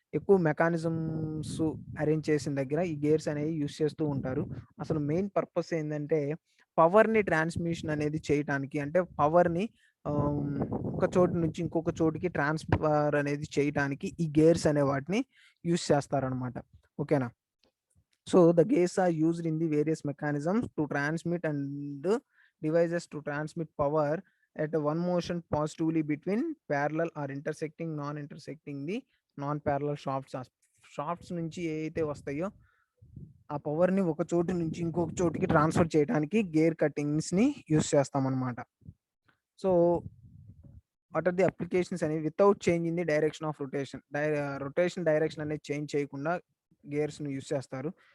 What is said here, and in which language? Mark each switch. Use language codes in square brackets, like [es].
[te] ఎక్కువ mechanisms arrange చేసిన దగ్గర ఈ గేర్స్ అనేవి యూజ్ చేస్తూ ఉంటారు. అసలు మెయిన్ పర్పస్ ఏంటంటే పవర్ని ట్రాన్స్మిషన్ అనేది చేయటానికి, అంటే పవర్ని ఒక చోటు నుంచి ఇంకొక చోటుకి ట్రాన్స్ఫర్ అనేది చేయటానికి ఈ గేర్స్ అనే వాటిని యూజ్ చేస్తారనమాట. ఓకేనా? [en] So the gears are used in the various mechanisms to transmit and devices to transmit power at one motion positively between parallel or intersecting, non-intersecting the non-parallel shafts. [te] Shafts నుంచి ఏవైతే వస్తాయో ఆ పవర్ని ఒక చోటు నుంచి ఇంకొక చోటుకి ట్రాన్స్ఫర్ చేయడానికి గేర్ కట్టింగ్స్ని యూస్ చేస్తామన్నమాట. [en] So what are the applications అనేవి without change in the direction of rotation. [te] Rotation direction అనేది చేంజ్ చేయకుండా గేర్స్ని యూస్ చేస్తారు.